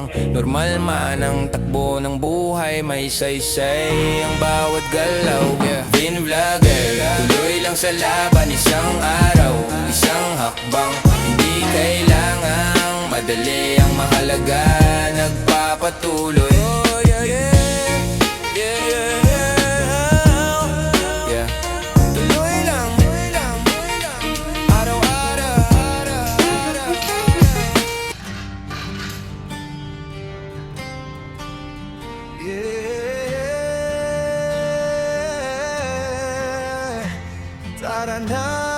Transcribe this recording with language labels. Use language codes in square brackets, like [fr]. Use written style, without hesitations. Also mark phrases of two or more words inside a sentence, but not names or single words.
[tl] Normal man ang takbo ng buhay, may saysay ang bawat galaw. [en] Film vlogger, [tl] tuloy lang sa laban. Isang araw, isang hakbang. Hindi kailangang Madali ang mahalaga, nagpapatuloy. [en] Oh yeah, yeah, yeah, yeah, yeah. [tl] Tuloy lang, araw-araw. Yeah, tara na.